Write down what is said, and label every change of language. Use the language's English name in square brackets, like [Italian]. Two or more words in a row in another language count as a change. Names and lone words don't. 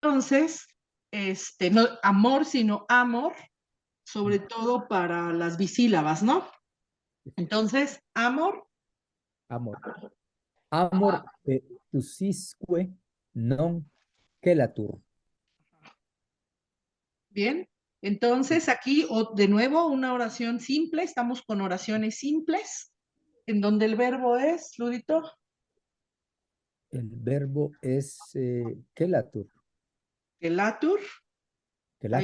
[Spanish] Entonces, no amor, sino amor, sobre todo para las bisílabas, ¿no? Entonces, amor, [Latin] Amor. Amor tusisque non quelatur. [Spanish] bien. Entonces, aquí de nuevo una oración simple, estamos con oraciones simples, en donde el verbo es, Ludito, El verbo es quelatur. quelatur, ahí